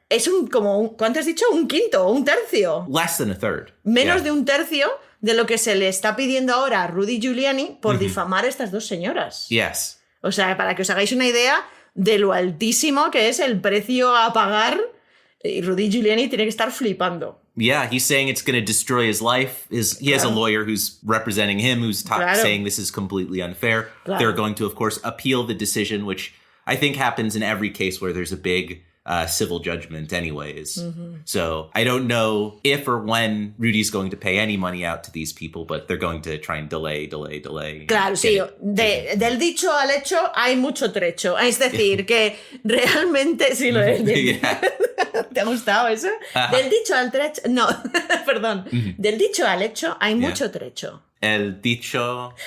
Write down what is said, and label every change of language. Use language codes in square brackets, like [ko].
[es] es ¿cuánto has dicho? Un quinto o un tercio. [en] Less than a third. [es] Menos [en] Yeah. [es] de un tercio de lo que se le está pidiendo ahora a Rudy Giuliani por difamar a estas dos señoras. [en] Yes. [es] O sea, para que os hagáis una idea de lo altísimo que es el precio a pagar, y Rudy Giuliani tiene que estar flipando. [en] Yeah, he's saying it's going to destroy his life. He has a [es] Claro. [en] lawyer who's representing him who's [es] Claro. [en] saying this is completely unfair. [es] Claro. [en] They're going to, of course, appeal the decision, which I think happens in every case where there's a big civil judgment anyways. So I don't know if or when Rudy's going to pay any money out to these people, but they're going to try and delay. [es] Claro, sí, del dicho al hecho hay mucho trecho. Es decir, que realmente sí lo es. [en] Yeah. [es] ¿Te ha gustado eso? Ajá. Del dicho al trecho, no, perdón. Del dicho al hecho hay mucho trecho. El dicho...